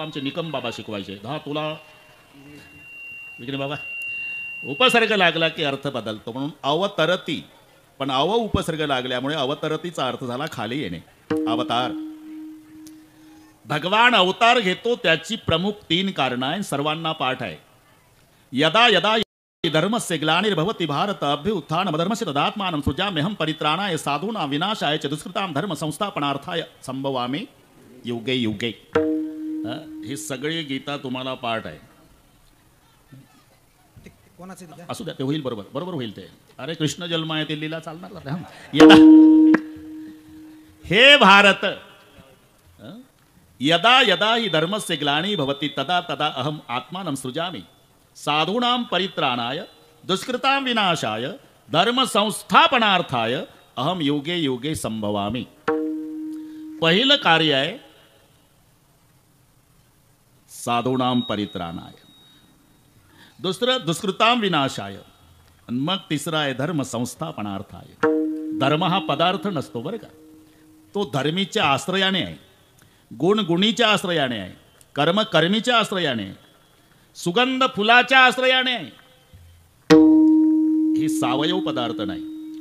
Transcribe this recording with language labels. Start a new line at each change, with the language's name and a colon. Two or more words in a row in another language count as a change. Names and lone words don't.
Marathi: आमचे निकम बाबा शिकवायचे, धातूला विक्रे बाबा उपसर्ग लागला की अर्थ बदलतो. म्हणून अवतरती, पण अव उपसर्ग लागल्यामुळे अवतरतीचा अर्थ झाला खाली येणे. अवतार, भगवान अवतार घेतो त्याची प्रमुख 3 कारणं आहे, सर्वांना पाठ आहे.
Sanskrit: यदा यदा धर्मस्य ग्लानिर्भवति भारत अभ्युत्थानम् अधर्मस्य तदात्मानं सृजाम्यहं परित्राणाय साधूनां विनाशाय च दुष्कृतां धर्म संस्थापनार्थाय संभवामि युगे युगे.
Marathi: ही सगळी गीता तुम्हाला पाठ आहे. असू द्या, ते होईल, बरोबर बरोबर होईल ते. अरे कृष्ण जन्म आहे ते लीला चालणार.
Sanskrit: यदा हे भारत, यदा यदा हि धर्मस्य ग्लानी भवति तदा तदा अहम आत्मानं सृजामि साधूनां परित्राणाय दुष्कृतां विनाशाय धर्म संस्थापनार्थाय अहम युगे युगे संभवामि.
Marathi: पहिलं कार्य आहे
Sanskrit: साधूनां परित्राणाय,
Marathi: दुसरं
Sanskrit: दुष्कृतां विनाशाय,
Marathi: आणि मग तिसरं आहे
Sanskrit: धर्म संस्थापनार्थाय.
Marathi: धर्म हा पदार्थ नसतो बरं का, तो धर्मीच्या आश्रयाने आहे, गुण गुणीच्या आश्रयाने आहे, कर्म कर्मीच्या आश्रयाने आहे, सुगंध फुलाच्या आश्रयाने आहे. ही सावयव पदार्थ नाही.